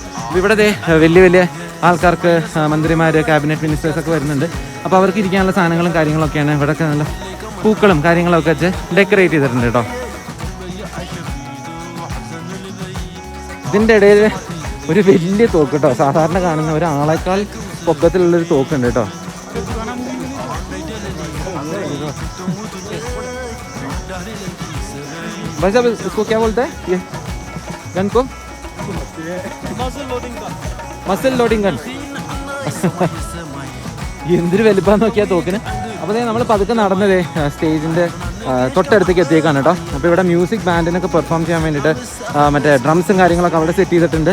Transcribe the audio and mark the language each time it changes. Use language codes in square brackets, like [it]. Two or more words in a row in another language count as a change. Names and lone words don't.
[ml] അപ്പോൾ ഇവിടെ വലിയ ആൾക്കാർക്ക് മന്ത്രിമാർ, ക്യാബിനറ്റ് മിനിസ്റ്റേഴ്സൊക്കെ വരുന്നുണ്ട്. അപ്പോൾ അവർക്ക് ഇരിക്കാനുള്ള സാധനങ്ങളും കാര്യങ്ങളൊക്കെയാണ്. ഇവിടെയൊക്കെ നല്ല പൂക്കളും കാര്യങ്ങളൊക്കെ വെച്ച് ഡെക്കറേറ്റ് ചെയ്തിട്ടുണ്ട് കേട്ടോ. ഇതിൻ്റെ ഇടയിൽ ഒരു വലിയ തോക്ക് കേട്ടോ. സാധാരണ കാണുന്ന ഒരാളേക്കാൾ പൊക്കത്തിലുള്ളൊരു തോക്കുണ്ട് കേട്ടോ. [hi] भाई साहब इसको क्या बोलते हैं ये गन को? [en] muzzle loading gun. [ml] എന്തൊരു വലുപ്പാന്ന് നോക്കിയാൽ തോക്കിന്. അപ്പോൾ നമ്മൾ പതുക്കെ നടന്നത് സ്റ്റേജിൻ്റെ തൊട്ടടുത്തേക്ക് എത്തിയേക്കാണ് കേട്ടോ. അപ്പോൾ ഇവിടെ മ്യൂസിക് ബാൻഡിനൊക്കെ പെർഫോം ചെയ്യാൻ വേണ്ടിയിട്ട് മറ്റേ ഡ്രംസും കാര്യങ്ങളൊക്കെ അവിടെ സെറ്റ് ചെയ്തിട്ടുണ്ട്.